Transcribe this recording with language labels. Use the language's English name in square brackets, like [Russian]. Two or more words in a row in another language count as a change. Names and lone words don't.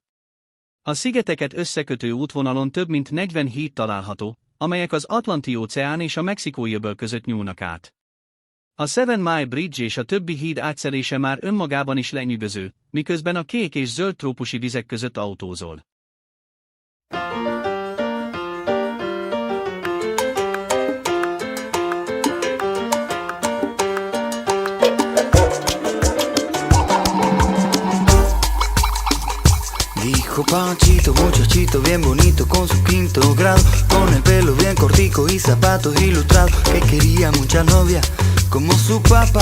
[Hungarian] A szigeteket összekötő útvonalon több mint 40 híd található, amelyek az Atlanti-óceán és a Mexikói-öböl között nyúlnak át. A Seven Mile Bridge és a többi híd átszelése már önmagában is lenyűgöző, miközben a kék és zöld trópusi vizek között autózol. [Spanish] Dijo Panchito, muchachito bien bonito con su quinto grado, con el pelo bien cortico y zapatos ilustrados, que quería mucha novia como su papá.